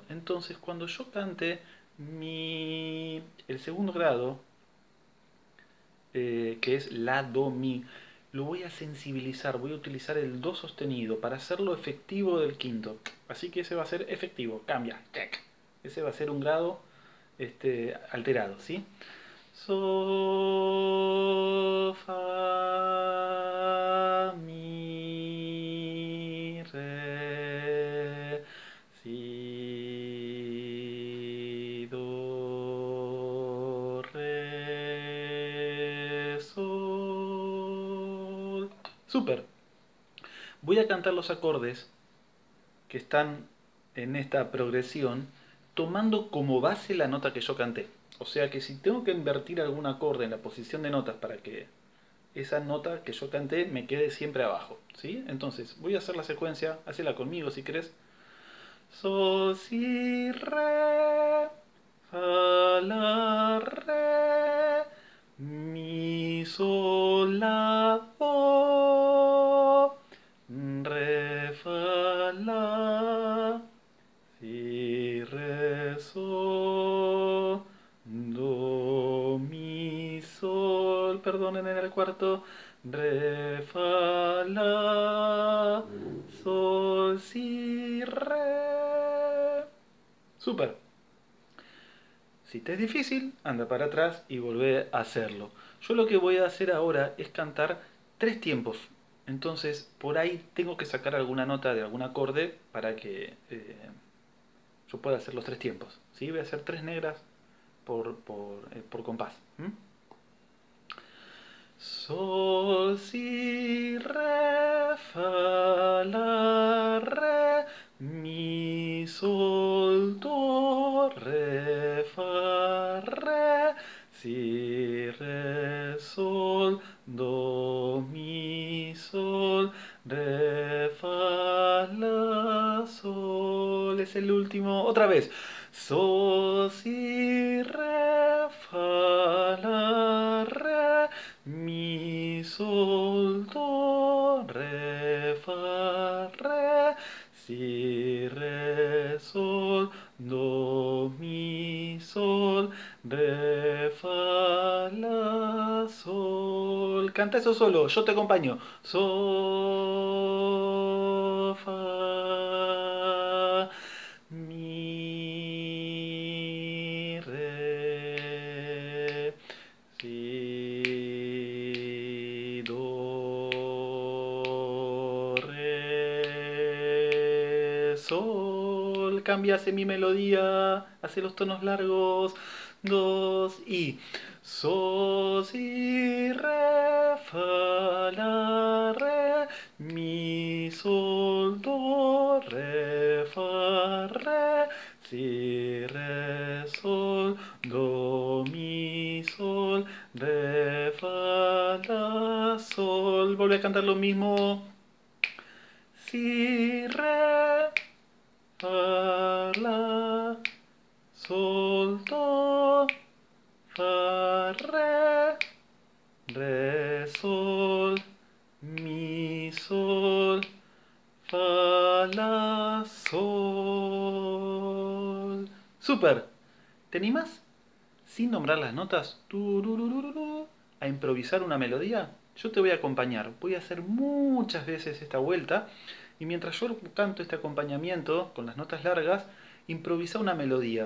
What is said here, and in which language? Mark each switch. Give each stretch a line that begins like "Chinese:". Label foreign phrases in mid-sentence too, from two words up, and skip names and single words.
Spanish: Entonces, cuando yo cante el segundo grado, que es la, do, mi, lo voy a sensibilizar. Voy a utilizar el do sostenido para hacerlo efectivo del quinto. Así que ese va a ser efectivo. Cambia. Check. Ese va a ser un grado alterado, ¿sí? Sol, fa, mi, re, si, do, re, sol. Súper. Voy a cantar los acordes que están en esta progresión tomando como base la nota que yo canté. O sea que si tengo que invertir algún acorde en la posición de notas para que esa nota que yo canté me quede siempre abajo, ¿sí? Entonces voy a hacer la secuencia, hacela conmigo si querés. Sol, si, re, fa, la, re, mi, sol, la, do, re, fa, la, si, re, sol, do, mi, sol, perdonen en el cuarto, re, fa, la, sol, si, re. Súper. Si te es difícil, anda para atrás y volvé a hacerlo. Yo lo que voy a hacer ahora es cantar 3 tiempos. Entonces, por ahí tengo que sacar alguna nota de algún acorde para que yo pueda hacer los 3 tiempos. ¿Sí? Voy a hacer 3 negras por compás. ¿Mm? Sol, si, re, fa, la, re, mi, sol, do, re, fa, re, si, re, sol, do, mi, sol, re, fa, la, sol. Es el último. Otra vez. Sol, si, re, fa, la, re, mi, sol, do, re, fa, re, si, re, sol, do, mi, sol, re, fa, la, sol. Canta eso solo, yo te acompaño. Sol, fa, mi, re, si, do, re, sol. Cambia, hace mi melodía, hace los tonos largos. Dos y sol, si, re, fa, la, re, mi, sol, do, re, fa, re, si, re, sol, do, mi, sol, re, fa, la, sol. Vuelve a cantar lo mismo. Si, re, fa, la, sol, do, fa, re, sol, mi, sol, fa, la, sol. ¡Súper! ¿Te animás? Sin nombrar las notas, a improvisar una melodía. Yo te voy a acompañar. Voy a hacer muchas veces esta vuelta. Y mientras yo canto este acompañamiento con las notas largas, improvisa una melodía.